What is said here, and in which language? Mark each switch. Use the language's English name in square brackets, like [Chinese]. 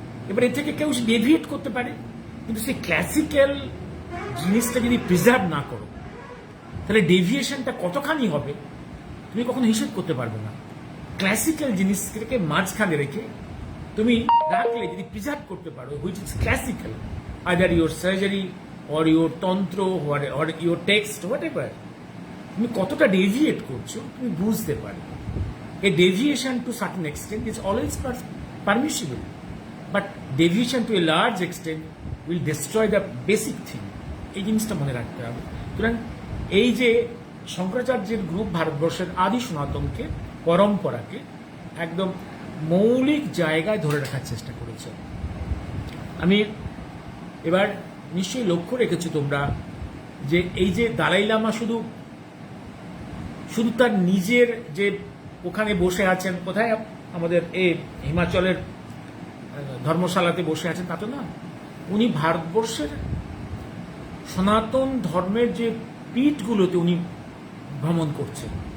[Bangla] এবার এ থেকে কেউ ডেভিয়েট করতে পারে, কিন্তু সেই ক্লাসিক্যাল জিনিসটা যদি প্রিজার্ভ না করো, তাহলে ডেভিয়েশনটা কতখানি হবে তুমি কখনো হিসেব করতে পারবে না। ক্লাসিক্যাল জিনিসটাকে মাঝখানে রেখে তুমি রাখলে, যদি প্রিজার্ভ করতে পারো, [English] which is classical, either your surgery or your তন্ত্র or your text, whatever, [Bangla] তুমি কতটা ডেভিয়েট করছো তুমি বুঝতে পারবে। [English] A deviation to certain extent is always permissible, but deviation to a large extent will destroy the basic thing. [Bangla] এই জিনিসটা মনে রাখতে হবে। সুতরাং এই যে শঙ্করাচার্যের গ্রুপ ভারতবর্ষের আদি সনাতনকে, পরম্পরাকে একদম মৌলিক জায়গায় ধরে রাখার চেষ্টা করেছে। আমি এবার নিশ্চয়ই লক্ষ্য রেখেছো তোমরা যে এই যে দালাই লামা শুধু তার নিজের যে ওখানে বসে আছেন, কোথায় আমাদের হিমাচলের ধর্মশালাতে বসে আছেন তা তো না, উনি ভারতবর্ষের সনাতন ধর্মের যে পীঠগুলোতে উনি ভ্রমণ করছেন।